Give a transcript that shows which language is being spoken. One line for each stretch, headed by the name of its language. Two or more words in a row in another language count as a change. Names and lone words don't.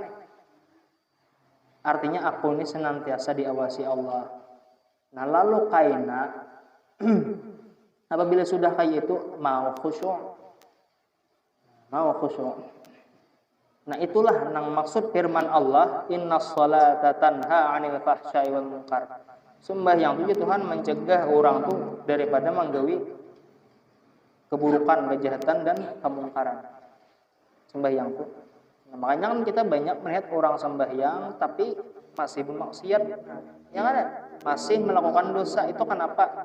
Indonesian: Artinya aku ini senantiasa diawasi Allah.
Banjar: Nah, lalu kaina apabila sudah kayak itu mau khusyuk. Nah, itulah nang maksud firman Allah,
Arabic: إن الصلاة تنهى عن الفحشاء والمنكر.
Banjar: Sembahyang itu Tuhan mencegah orang tuh daripada menggawi keburukan, kejahatan dan kemungkaran. Sembahyang tuh.
Indonesian: Nah, makanya kan kita banyak melihat orang sembahyang tapi masih bermaksiat. Yang ada masih melakukan dosa itu kenapa?